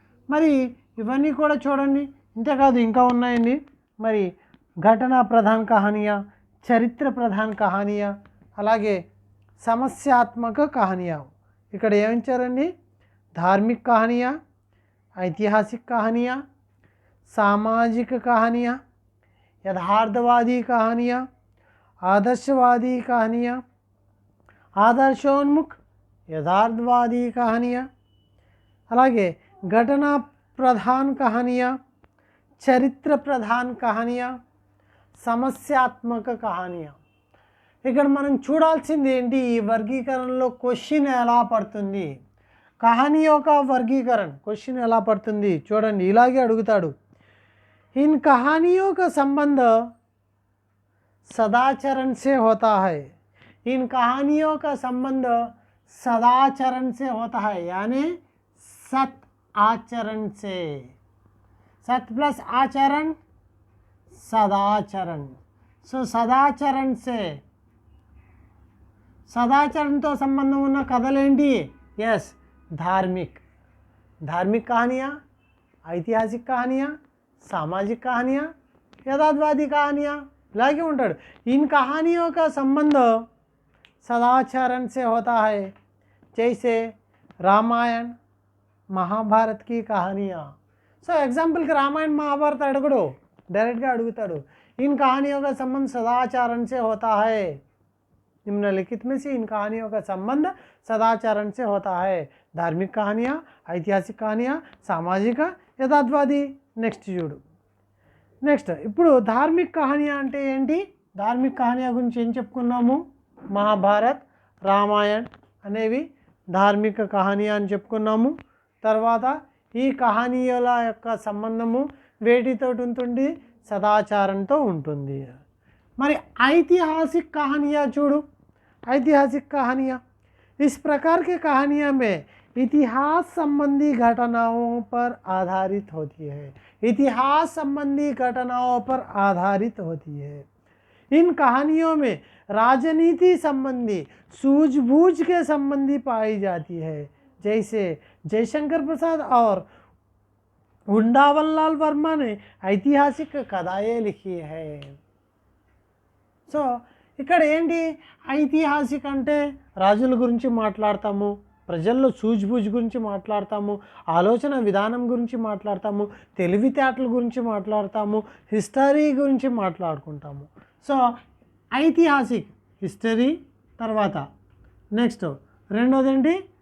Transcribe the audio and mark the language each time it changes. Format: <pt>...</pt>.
<te>మరి ఇవన్నీ కూడా చూడండి. ఇంతేకాదు ఇంకా ఉన్నాయండి. మరి ఘటనా ప్రధాన కహానియా, చరిత్ర ప్రధాన కహానియా, అలాగే సమస్యాత్మక కహానియా. ఇక్కడ ఏమిచ్చారండి?</te> <hi>धार्मिक कहानियाँ, ऐतिहासिक कहानियाँ, सामाजिक कहानियाँ, यथार्थवादी कहानियाँ, आदर्शवादी कहानियाँ, आदर्शोन्मुख यथार्थवादी कहानियाँ,</hi> <te>అలాగే</te> <hi>घटना प्रधान कहानियाँ, చరిత్ర ప్రధాన కహానియా, సమస్యాత్మక కహానియా.</hi> <te>ఇక్కడ మనం చూడాల్సింది ఏంటి? ఈ వర్గీకరణలో క్వశ్చన్ ఎలా పడుతుంది,</te> <hi>कहानियों का वर्गीकरण</hi> <te>क्वेश्चन ఎలా పడుతుంది చూడండి. ఇలాగే అడుగుతాడు.</te> <hi>इन कहानियों का संबंध सदाचरण से होता है. इन कहानियों का संबंध सदाचरण से होता है, यानी सत आचरण से. सत प्लस आचरण सदाचरण. सो सदाचरण से,</hi> <te>సదాచరణతో సంబంధం ఉన్న కథలేంటి? ఎస్,</te> <hi>धार्मिक कहानियाँ, ऐतिहासिक कहानियाँ, सामाजिक कहानियाँ, यथार्थवादी कहानियाँ. इलागे</hi> <te>ఉంటాడు.</te> <hi>इन कहानियों का संबंध सदाचरण से होता है, जैसे रामायण महाभारत की कहानियाँ.</hi> <te>సో ఎగ్జాంపుల్కి రామాయణ మహాభారత అడగడు, డైరెక్ట్గా అడుగుతాడు.</te> <hi>इन कहानियों का संबंध सदाचरण से होता है. निम्नलिखित में से इन कहानियों का संबंध सदाचरण से होता है. धार्मिक कहानियाँ, ऐतिहासिक कहानियाँ, सामाजिक, यथार्थवादी.</hi> <te>నెక్స్ట్ చూడు. నెక్స్ట్ ఇప్పుడు ధార్మిక కహానియా అంటే ఏంటి? ధార్మిక కహానియా గురించి ఏం చెప్పుకున్నాము? మహాభారత్, రామాయణ్ అనేవి ధార్మిక కహానియా అని చెప్పుకున్నాము. తర్వాత ఈ కహానీయుల యొక్క సంబంధము వేటితో ఉంటుంది? సదాచారంతో ఉంటుంది. మరి ఐతిహాసిक कहानियाँ చూడు.</te> <hi>ऐतिहासिक कहानियाँ, इस प्रकार के कहानियाँ में इतिहास संबंधी घटनाओं पर आधारित होती है. इतिहास संबंधी घटनाओं पर आधारित होती है. इन कहानियों में राजनीति संबंधी सूझबूझ के संबंधी पाई जाती है, जैसे जयशंकर प्रसाद और वृंदावनलाल वर्मा ने ऐतिहासिक कथाएँ लिखी है.</hi> <te>సో ఇక్కడ ఏంటి? ఐతిహాసిక అంటే రాజుల గురించి మాట్లాడతాము, ప్రజల్లో సూజ్బూజ్ గురించి మాట్లాడతాము, ఆలోచన విధానం గురించి మాట్లాడతాము, తెలివితేటల గురించి మాట్లాడతాము, హిస్టరీ గురించి మాట్లాడుకుంటాము. So ఐతిహాసిక్ history. తర్వాత నెక్స్ట్ రెండోది ఏంటి?</te>